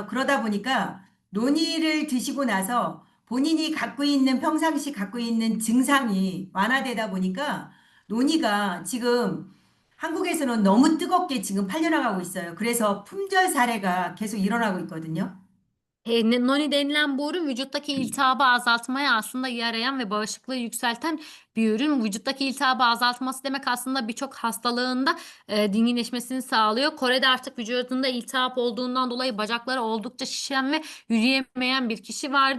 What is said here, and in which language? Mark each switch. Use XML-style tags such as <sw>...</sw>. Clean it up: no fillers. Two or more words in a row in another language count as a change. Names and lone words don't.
<ko>그러다 보니까 논이를 드시고 나서 본인이 갖고 있는 평상시 갖고 있는 증상이 완화되다 보니까 논이가 지금 한국에서는 너무 뜨겁게 지금 팔려나가고 있어요. 그래서 품절 사례가 계속 일어나고 있거든요.</ko> <tr>Noni denilen bu ürün vücuttaki iltihabı azaltmaya aslında yarayan ve bağışıklığı yükselten bir ürün. Vücuttaki iltihabı azaltması demek aslında birçok hastalığında dinginleşmesini sağlıyor. Kore'de artık vücudunda iltihap olduğundan dolayı bacakları oldukça şişen ve yürüyemeyen bir kişi vardı.</tr>